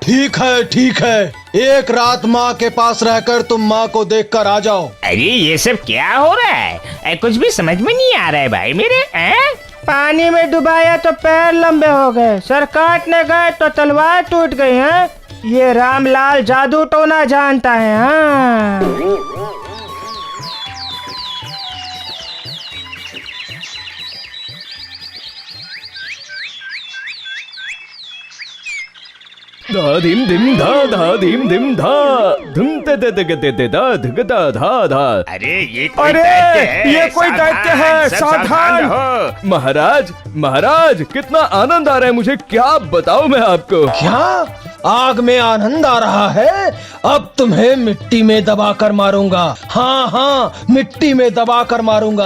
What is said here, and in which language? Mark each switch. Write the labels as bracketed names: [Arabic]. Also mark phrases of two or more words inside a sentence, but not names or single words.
[Hindi] ठीक है, एक रात माँ के पास रहकर तुम माँ को देखकर आ जाओ। अरे ये सब क्या हो रहा है? कुछ भी समझ में नहीं आ रहा है भाई मेरे। पानी में डुबाया तो पैर लंबे हो गए, सर काटने गए तो तलवार टूट गई है। ये रामलाल जादू टोना जानता है। हाँ, धा धीम धिम धा धीम धिम धा धुम ते ते ते ते ते धा धग धा धा धा। अरे ये कोई दैत्य है, सावधान हो। महाराज, कितना आनंद आ रहा है मुझे, क्या बताऊं मैं आपको। क्या आग में आनंद आ रहा है? अब तुम्हें मिट्टी में दबाकर मारूंगा। हाँ, मिट्टी में दबाकर मारूंगा।